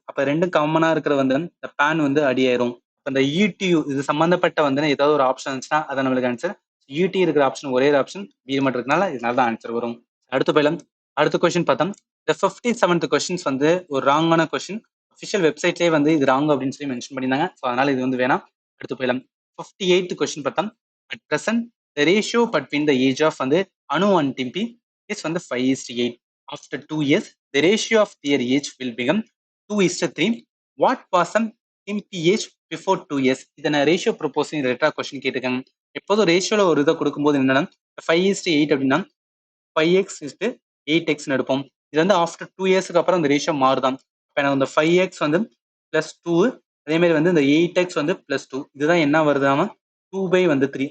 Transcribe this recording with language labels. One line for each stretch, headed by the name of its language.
Tamil: அப்ப ரெண்டும் காமனா இருக்கிற வந்து இந்த பேன் வந்து அடியாயிரும். இந்த யூடியூ இது சம்பந்தப்பட்ட வந்து ஏதாவது ஒரு ஆப்ஷன் இருந்துச்சுன்னா அதான் நம்மளுக்கு ஆன்சர். யூடி இருக்கிற ஆப்ஷன் ஒரே ஒரு ஆப்ஷன் பி மட்டும் இருக்கனால இதனால தான் ஆன்சர் வரும். அடுத்து போயிடலாம். அடுத்த கொஸ்டின் பார்த்தோம். இந்த 57th கொஸ்டின்ஸ் வந்து ஒரு ராங்கான கொஸ்டின். அஃபிஷியல் வெப்சைட்லேயே வந்து இது ராங் அப்படின்னு சொல்லி மென்ஷன் பண்ணியிருந்தாங்க. ஸோ அதனால இது வந்து வேணாம். அடுத்து போயிடலாம். 58th கொஸ்டின் பார்த்தோம்.
English: At present the ratio between the age of வந்து Anu and Dimpi is வந்து 5:8. After 2 years, the ratio of their age will become 2:3. What was some Dimpi age before 2 years?
Tamil: இதனை ரேஷியோ ப்ரொபோசிங் ரிலேட்டடா கொஸ்டின் கேட்டிருக்காங்க. எப்போதும் ரேஷியோல ஒரு இதை கொடுக்கும்போது என்னன்னா 5:8 அப்படின்னா 5x:8x எடுப்போம். இது வந்து ஆஃப்டர் 2 இயர்ஸ்க்கு அப்புறம் இந்த ரேஷியோ மாறுதான். இப்போ எனக்கு இந்த 5x வந்து +2 அதே மாதிரி வந்து இந்த 8x வந்து +2 இதுதான் என்ன வருதாம 2/3.